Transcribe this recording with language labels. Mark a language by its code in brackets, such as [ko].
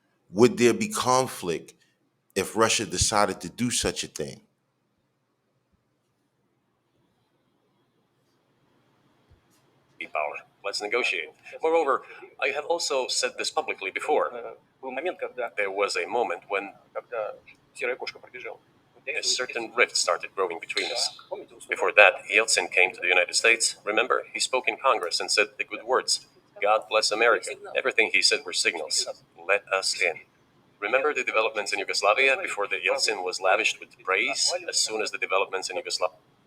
[en] Would there be conflict if Russia decided to do such a thing? Power. Let's negotiate. Moreover, I have also said this publicly before. [ru] Был момент, когда, [en] There was a moment when [ru] когда серая кошка пробежала. [en] a certain rift started growing between us. Before that, Yeltsin came to the United States. Remember, he spoke in Congress and said the good words. God bless America. Everything he said were signals. Let us in. Remember the developments in Yugoslavia before the Yeltsin was lavished with praise as soon as the developments in Yugoslavia.